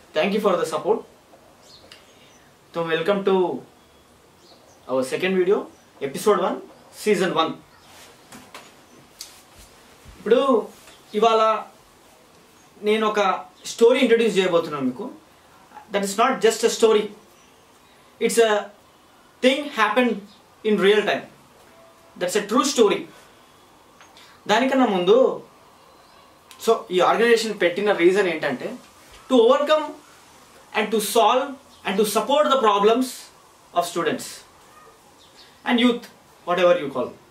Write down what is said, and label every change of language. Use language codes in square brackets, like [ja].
[en] Thank you for the support. So welcome to our second video, episode 1, season 1. [te] ఇప్పుడు ఇవాళ నేను ఒక story introduce చేయబోతున్నాను మీకు. [en] That is not just a story. It's a thing happened in real time. That's a true story. [te] దానికన్నా ముందు so ఈ organisation పెట్టిన రీజన్ ఏంటంటే [en] To overcome and to solve and to support the problems of students and youth, whatever you call.